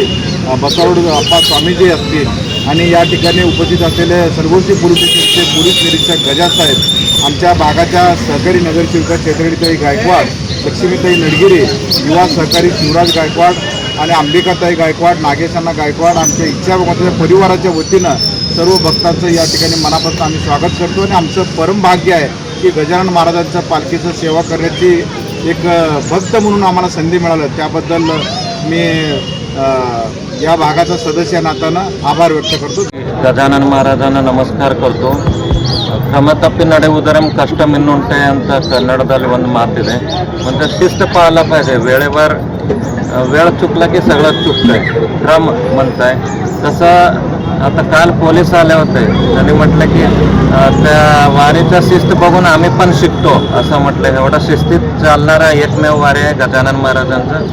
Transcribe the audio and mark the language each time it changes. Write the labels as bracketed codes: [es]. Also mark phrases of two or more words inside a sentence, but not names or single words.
[mr] बसारोड अप्पा स्वामीजी असतील आणि या ठिकाणी उपस्थित असलेले सर्वोच्च पोलीस निरीक्षक गजासाहेब, आमच्या भागाच्या सहकारी नगरसेविका चैत्रालीताई गायकवाड, लक्ष्मीताई नडगिरे, युवा सहकारी शिवराज गायकवाड आणि अंबिकाताई गायकवाड, नागेशांना गायकवाड, आमच्या इच्छा भगवंताच्या परिवाराच्या वतीनं सर्व भक्तांचं या ठिकाणी मनापासून आम्ही स्वागत करतो आणि आमचं परम भाग्य आहे की गजानन महाराजांच्या पालखीचं सेवा करण्याची एक भक्त म्हणून आम्हाला संधी मिळालं। त्याबद्दल मी या भागाचा सदस्य नात्यानं आभार व्यक्त करतो। गजानन महाराजांना नमस्कार करतो। [kn] ಕ್ರಮ ತಪ್ಪಿ ನಡೆಯುವುದರ ಕಷ್ಟ ಮಿನ್ನುಂಟೆ ಅಂತ कन्नडದಲ್ಲಿ ಒಂದು ಮಾತಿದೆ। [mr] म्हणजे शिस्त पाळला पाहिजे, वेळेवर वेळ चुकला की सगळं चुकतंय, क्रम म्हणताय तसं। आता काल पोलीस आले होते, त्यांनी म्हटलं की त्या वारीचा शिस्त बघून आम्ही पण शिकतो असं म्हटलं। एवढा शिस्तीत चालणारा एकमेव वारी आहे गजानन महाराजांचं।